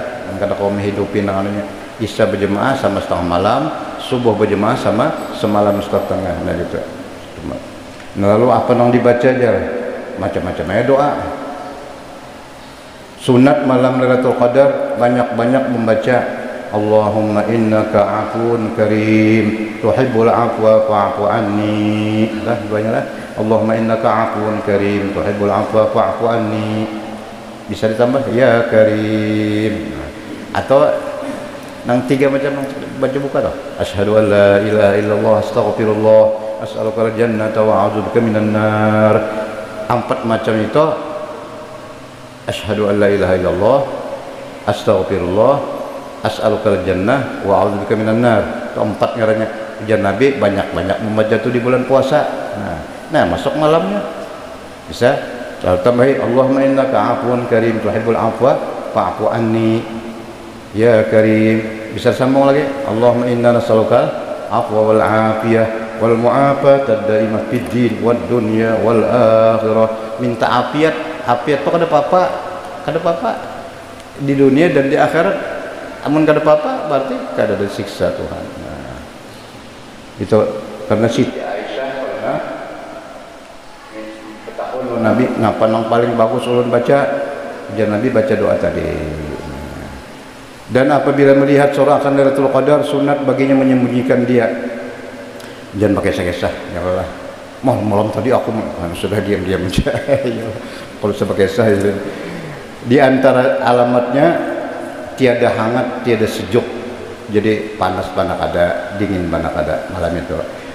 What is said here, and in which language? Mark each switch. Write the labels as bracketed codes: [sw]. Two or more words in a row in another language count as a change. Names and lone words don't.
[bjn] Karena kau menghidupin namanya isya berjamaah sama setengah malam, subuh berjamaah sama semalam setengah. Nah gitu. Lalu apa yang dibaca aja? Macam-macam aja doa. Sunat malam Lailatul Qadar banyak-banyak membaca [ar] اللهم إنك عفو كريم تحب العفو فاعف عني. [bjn] Dah banyak lah. [ar] اللهم إنك عفو كريم تحب العفو فاعف عني. [bjn] Bisa ditambah [ar] يا كريم. [bjn] Atau nang 3 macam baca buka toh. [ar] أشهد أن لا إله إلا الله أستغفر الله أسألك الجنة وأعوذ بك من النار. [bjn] 4 macam itu. [ar] أشهد أن لا إله إلا الله أستغفر الله أسألك الجنة وأعوذ بك من النار. [bjn] Keempat ngarannya ujian Nabi banyak-banyak membaca itu di bulan puasa. Nah masuk malamnya bisa tambahin [ar] اللهم إنك عفو كريم تحب العفو فاعف عني يا كريم. [bjn] Bisa sambung lagi [ar] اللهم إنا نسألك العفو والعافية والمعافاة الدائمة في الدين والدنيا والآخرة. [bjn] Minta afiat itu kada apa-apa di dunia dan di akhirat. Amun kada apa-apa berarti kada ada siksa Tuhan. Nah, itu karena Siti Aisyah pernah ketahuan Nabi ngapa nang paling bagus ulun baca, jangan Nabi baca doa tadi. Dan apabila melihat surah akan Lailatul Qadar, sunat baginya menyembunyikan dia. Jangan pakai kisah-kisah, [ar] يا الله. [bjn] Malam tadi aku sudah diam-diam aja. Kalau sebagai kisah di antara alamatnya tiada hangat, tiada sejuk, jadi panas banak ada, dingin banak ada malam itu.